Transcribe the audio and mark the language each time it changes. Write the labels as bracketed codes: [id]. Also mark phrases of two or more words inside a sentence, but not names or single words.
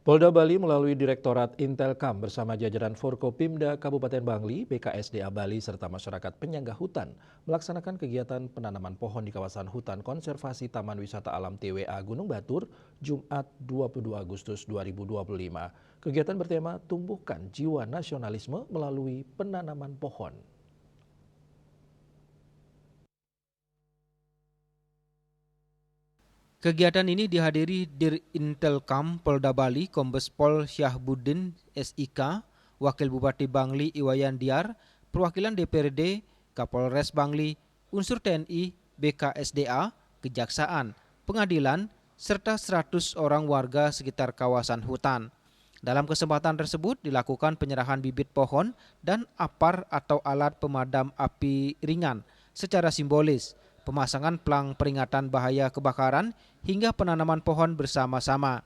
[id] Polda Bali melalui Direktorat Intelkam bersama jajaran Forkopimda Kabupaten Bangli, BKSDA Bali serta masyarakat penyangga hutan melaksanakan kegiatan penanaman pohon di kawasan hutan konservasi Taman Wisata Alam TWA Gunung Batur, Jumat 22 Agustus 2025. Kegiatan bertema Tumbuhkan Jiwa Nasionalisme melalui penanaman pohon. Kegiatan ini dihadiri Dirintelkam Polda Bali, Kombes Pol Syahbuddin SIK, Wakil Bupati Bangli Iwayan Diar, perwakilan DPRD, Kapolres Bangli, unsur TNI, BKSDA, Kejaksaan, Pengadilan, serta 100 orang warga sekitar kawasan hutan. Dalam kesempatan tersebut dilakukan penyerahan bibit pohon dan apar atau alat pemadam api ringan secara simbolis, pemasangan pelang peringatan bahaya kebakaran, hingga penanaman pohon bersama-sama.